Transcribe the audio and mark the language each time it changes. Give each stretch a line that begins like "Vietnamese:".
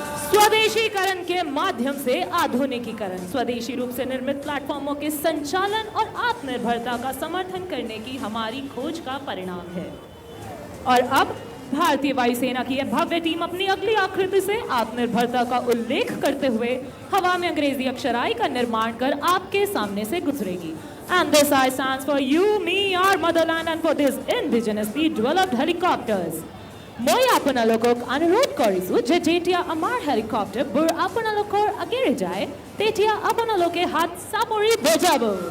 Hindi: स्वदेशीकरण के माध्यम से आधुनिकीकरण, स्वदेशी रूप से निर्मित प्लेटफॉर्मों के संचालन और आत्मनिर्भरता का समर्थन करने की हमारी खोज का परिणाम है। और अब भारतीय वायुसेना की यह भव्य टीम अपनी अगली आकृति से आत्मनिर्भरता का उल्लेख करते हुए हवा में अंग्रेजी अक्षराई का निर्माण कर आपके सामने से गुजरेगी।
English: And this I stands for you, me, our motherland, and for these indigenously developed helicopters.
Assamese: মই আপোনালোকক অনুৰোধ কৰিছো যে যেতিয়া আমাৰ হেলিকপ্টাৰবোৰ আপোনালোকৰ আগেৰে যায় তেতিয়া আপোনালোকে হাত চাপৰি বজাব।